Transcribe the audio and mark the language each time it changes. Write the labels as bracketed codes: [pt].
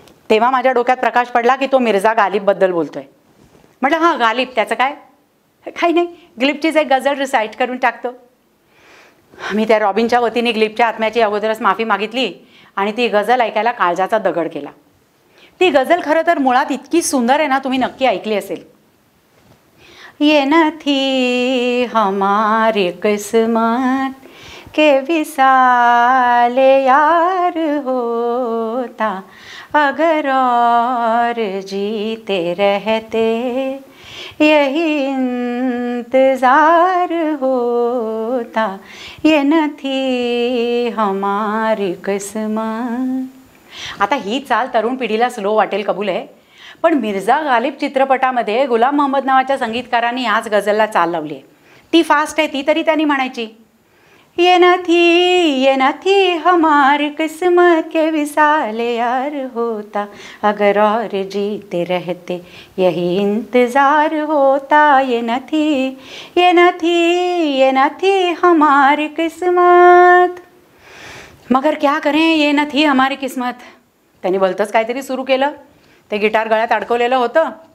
[mr] तेव्हा माझ्या डोक्यात प्रकाश पडला की तो मिर्झा गालिबबद्दल बोलतोय. म्हटलं हां गालिब, त्याचं काय? काही नाही, ग्लिबचीच एक गझल रिसाईट करून टाकतो. मी त्या रॉबिनच्या वतीने ग्लिबच्या आत्म्याची अगोदरच माफी मागितली आणि ती गझल ऐकायला काळजाचा दगड केला. ती गझल खरं तर मुळात इतकी सुंदर आहे ना, तुम्ही नक्की ऐकली असेल. [hi] ये न थी हमारी किस्मत के विसाल यार होता, अगर और जीते रहते यही इंतजार होता, ये न थी हमारी किस्मत. [mr] आता ही चाल तरुण पिढीला स्लो वाटेल, कबूल आहे, पण मिर्झा गालिब चित्रपटामध्ये गुलाम मोहम्मद नावाच्या संगीतकारांनी ह्याच गझलला चाल लावली आहे. ती फास्ट आहे, ती तरी त्यांनी म्हणायची, [hi] ये न थी हमारी किस्मत के विसाल यार होता, अगर और जीते रहते यही इंतजार होता, ये न थी हमारी किस्मत. मगर क्या करें, ये न थी हमारी किस्मत. [mr] त्यांनी भलतंच काहीतरी सुरू केलं. ते गिटार गळ्यात अडकवलेलं होतं.